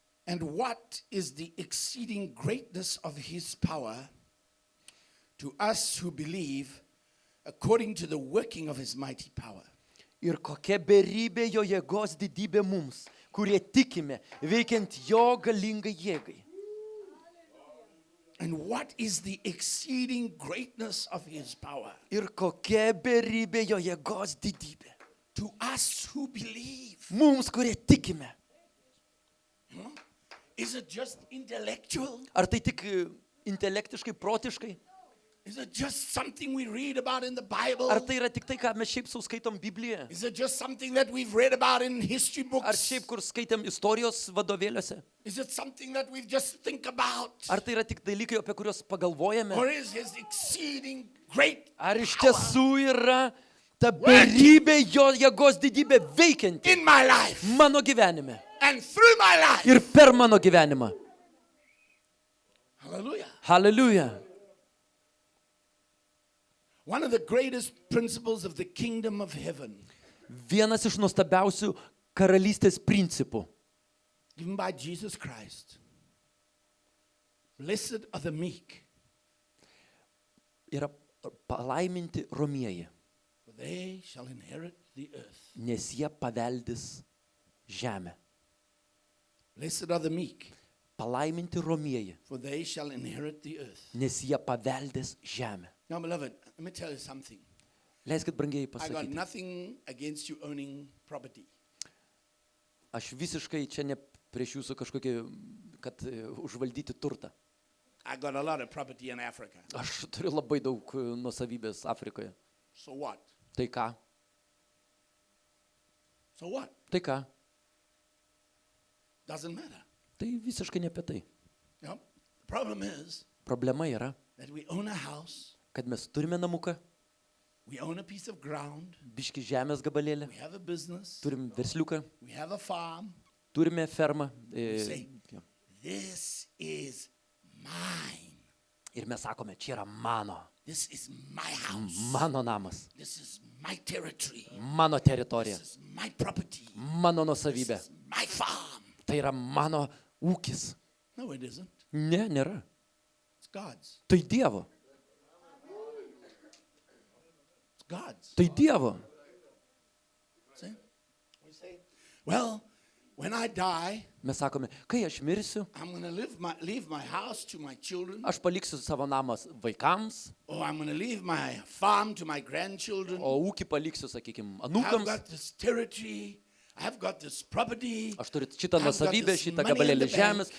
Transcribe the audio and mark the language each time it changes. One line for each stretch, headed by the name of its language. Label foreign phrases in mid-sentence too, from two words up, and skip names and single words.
English: And what is the exceeding greatness of his power to us who believe according to the working of his mighty power?
Lithuanian: Ir kokia beribė jo jėgos didybė mums, kurie tikime, veikiant jo galingai jėgai.
English: And what is the exceeding greatness of his power
Lithuanian: Ir kokia beribė jo jėgos didybė.
English: to us who believe?
Lithuanian: Mums, kurie tikime.
English: Is it just intellectual?
Lithuanian: Ar tai tik intelektiškai, protiškai?
English: Is it just something we read about in the Bible?
Lithuanian: Ar tai yra tik tai, ką mes šiaip sau skaitom Biblijoje?
English: Is it just something that we've read about in history
Lithuanian: Ar
English: books?
Lithuanian: šiaip kur skaitėm istorijos vadovėliuose?
English: Is it something that we just think about?
Lithuanian: Ar tai yra tik dalykai, apie kuriuos pagalvojame?
English: Or is his exceeding great
Lithuanian: Ar iš
English: power
Lithuanian: tiesų yra ta beribė jo jėgos didybė veikianti
English: in my life
Lithuanian: mano gyvenime
English: and through my life?
Lithuanian: ir per mano gyvenimą?
English: Hallelujah.
Lithuanian: Hallelujah.
English: One of the greatest principles of the kingdom of heaven,
Lithuanian: Vienas iš nuostabiausių karalystės principų,
English: given by Jesus Christ. Blessed are the meek,
Lithuanian: yra palaiminti romieji,
English: for they shall inherit the earth.
Lithuanian: nes jie paveldis žemę.
English: Blessed are the meek,
Lithuanian: Palaiminti romieji,
English: for they shall inherit the earth.
Lithuanian: nes jie paveldis žemę.
English: Now, beloved, let me tell you something.
Lithuanian: Leiskit brangiai
English: I got
Lithuanian: pasakyti.
English: nothing against you owning property.
Lithuanian: Aš visiškai čia ne prieš jūsų kažkokį, kad užvaldyti turtą.
English: I got a lot of property in Africa.
Lithuanian: Aš turiu labai daug nuosavybės Afrikoje.
English: So what?
Lithuanian: Tai ką?
English: So what?
Lithuanian: Tai ką?
English: Doesn't matter.
Lithuanian: Tai visiškai ne apie tai.
English: Yep. The problem is
Lithuanian: Problema yra,
English: that we own a house,
Lithuanian: kad mes turime namuką,
English: we own a piece of ground,
Lithuanian: biški žemės gabalėlį,
English: we have a business,
Lithuanian: turim versliuką,
English: we have a farm.
Lithuanian: turime fermą.
English: Say,
Lithuanian: Jo.
English: this is mine.
Lithuanian: Ir mes sakome, čia yra mano
English: This is my house.
Lithuanian: namas,
English: This is my territory.
Lithuanian: mano teritorija,
English: This is my property.
Lithuanian: mano nuosavybė.
English: This is my farm.
Lithuanian: Tai yra mano ūkis.
English: No, it isn't.
Lithuanian: Ne, nėra.
English: It's God's.
Lithuanian: Tai Dievo.
English: It's God's.
Lithuanian: Tai Dievo.
English: See? We say, well, when I die,
Lithuanian: Mes sakome, kai aš mirsiu,
English: I'm going to leave my house to my children,
Lithuanian: aš paliksiu savo namas vaikams,
English: or I'm going to leave my farm to my grandchildren.
Lithuanian: o ūkį paliksiu, sakykime,
English: I've
Lithuanian: anūkams.
English: got this territory. I've got this property.
Lithuanian: Aš turiu šitą
English: I've got
Lithuanian: nuosavybę,
English: this
Lithuanian: šitą
English: money in
Lithuanian: gabalėlį
English: the
Lithuanian: žemės,
English: bank,